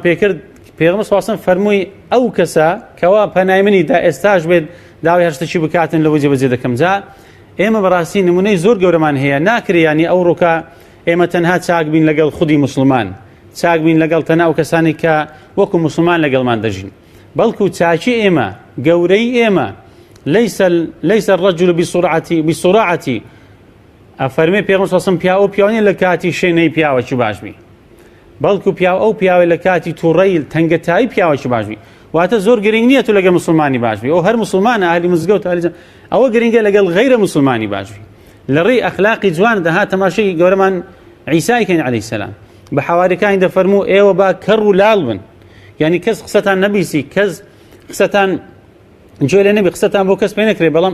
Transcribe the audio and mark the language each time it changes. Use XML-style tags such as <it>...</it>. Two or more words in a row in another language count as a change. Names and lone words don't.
<ckb>پێکرد پێغەمبەر</ckb> <ar>صلی الله علیه و سلم</ar> <ckb>فەرمووی ئەو کەسە کەوا پەنای منی دا ئێستاش بێت داوای هەر شتێکی بکاتن لەوە جێبەجێ دەکەم جا ئێمە بەڕاستی نمونەی زۆر گەورەمان هەیە ناکرێ ینی ئەو ڕووکە ئێمە تەنها چاک بین لەگەڵ خودی مسلمان چاک بین لەگەڵ تەنها ئەو کەسانی کە وەکو مسلمان لەگەڵمان دەژین بەڵکو چاکی ئێمە گەورەی ئێمە</ckb> <ar>ليس الرجل بسرعة</ar> <ckb>ئەفەرمێ پێغەمبەر</ckb> <ar>صلی الله علیه و سلم</ar> <ckb>پیا ئەو پیاوانە لە کاتی شوێنەی پیاوەکی باشبی بەڵکو پیا ئەو پیاوە لە کاتی تووڕەی تەنگەتایی پیاوەکی باشبی واتە زۆر گرنگ نییە تو لەگەڵ مسلمانی باشبی ئەو هەر مسلمانە ئاهلی مزگەوت ئەوە گرنگە لەگەڵ غەیرە مسلمانی باشبی لە ڕێی ئەخلاقی جوان دەها تەماشای گەورەمان عیسای کەین</ckb> <ar>عەلەیهی سەلام</ar> <ckb>بە حەواریەکانی دەفەرموو ئێوە با کەڕ و لاڵ بن یعنی کەس قسەتان نەبیسی کەس قسەتان جۆ لێ نەبی قسەتان بۆ کەس پێ نەکرێ بەڵام</ckb>